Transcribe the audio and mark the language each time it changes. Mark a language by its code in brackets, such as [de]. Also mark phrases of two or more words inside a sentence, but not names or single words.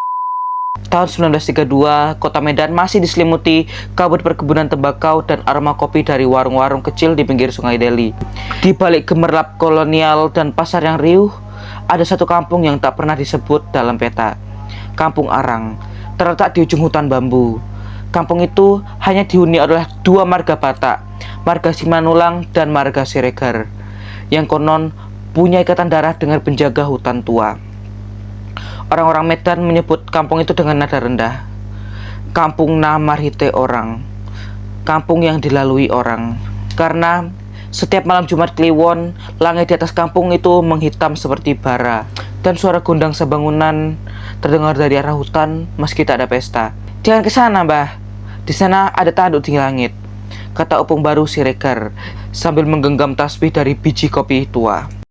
[id] Tahun 1932, kota Medan masih diselimuti kabut perkebunan tembakau dan aroma kopi dari warung-warung kecil di pinggir Sungai Delhi. Di balik gemerlap kolonial dan pasar yang riuh, ada satu kampung yang tak pernah disebut dalam peta. Kampung Arang, terletak di ujung hutan bambu. Kampung itu hanya dihuni oleh dua marga Batak, marga Simanulang dan marga Siregar, yang konon punya ikatan darah dengan penjaga hutan tua. Orang-orang Medan menyebut kampung itu dengan nada rendah. [bbc] Kampung na marhite orang, [id] kampung yang dilalui orang. Karena setiap malam Jumat Kliwon, langit di atas kampung itu menghitam seperti bara, dan suara gondang sebangunan terdengar dari arah hutan meski tak ada pesta. Jangan ke sana, Mbah. Di sana ada tanduk di langit, kata Opung Baru Siregar sambil menggenggam tasbih dari biji kopi tua.